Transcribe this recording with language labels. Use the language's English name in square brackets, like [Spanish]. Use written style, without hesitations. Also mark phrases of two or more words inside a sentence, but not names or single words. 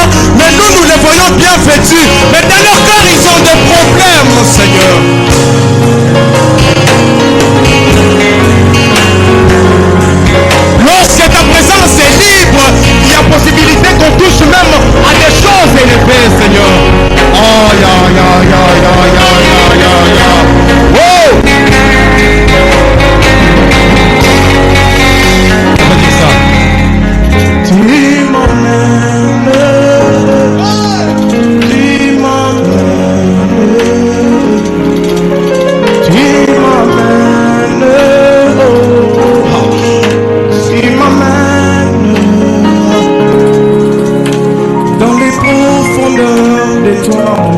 [French] Mais nous les voyons bien vêtus. Mais dans leur cœur, ils ont des problèmes, Seigneur. Lorsque ta présence est libre, il y a possibilité qu'on touche même à des choses élevées, Seigneur. Oh, ya, ya, ya, ya, ya, ya, ya, ya. Oh! On va dire ça. Tu m'emmènes, tu m'emmènes, tu m'emmènes, tu m'emmènes dans les profondeurs de toi.